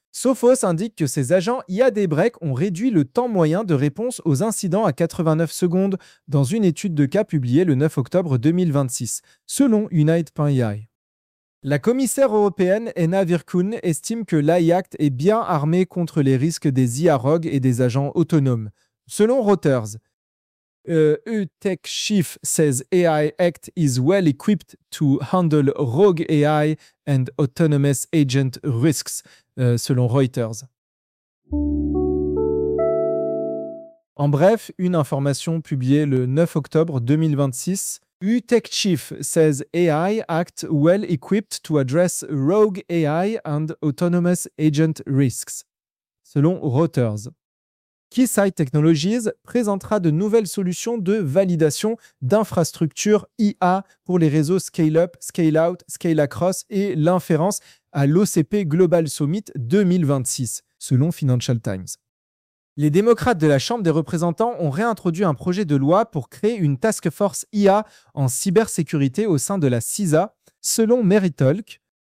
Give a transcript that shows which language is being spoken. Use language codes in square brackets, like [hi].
[fr] Sophos indique que ses agents IAD Break ont réduit le temps moyen de réponse aux incidents à 89 secondes dans une étude de cas publiée le 9 octobre 2026, selon Unite.ai. La commissaire européenne Anna Virkkunen estime que l'AI Act est bien armé contre les risques des IA rogues et des agents autonomes. Selon Reuters, [en] EU Tech Chief says AI Act is well equipped to handle rogue AI and autonomous agent risks, [fr] selon Reuters. En bref, une information publiée le 9 octobre 2026. [en] EU Tech Chief says AI Act well equipped to address rogue AI and autonomous agent risks, [fr] selon Reuters. Keysight Technologies présentera de nouvelles solutions de validation d'infrastructures IA pour les réseaux Scale-up, Scale-out, Scale-across et l'inférence à l'OCP Global Summit 2026, selon Financial Times. Les démocrates de la Chambre des représentants ont réintroduit un projet de loi pour créer une task force IA en cybersécurité au sein de la CISA, selon Meritalk.